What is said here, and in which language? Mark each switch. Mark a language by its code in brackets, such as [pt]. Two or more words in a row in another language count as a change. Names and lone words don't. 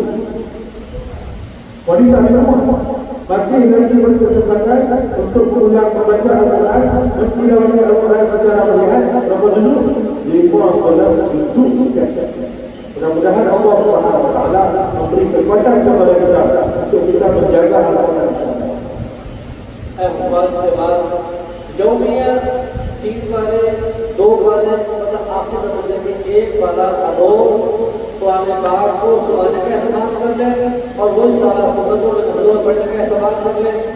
[ms] Wanita di rumah masih lagi berkesempatan untuk ulang membaca Al-Quran, mentilawati Al-Quran secara melihat berapa juz? 15 juz sekian. Mudah-mudahan Allah [ar] سبحانه وتعالى [ms] memberi kekuatan kepada kita untuk kita menjaga Al-Quran. [hi] जो भी है 3 वाले 2 वाले मतलब आखिर दर्जे के 1 वाला अदो कुरान पाक को सुनाने का इस्तेमाल कर ले और वो वाला सुन्नतों में नमाज़ों में पढ़ने का इस्तेमाल कर ले।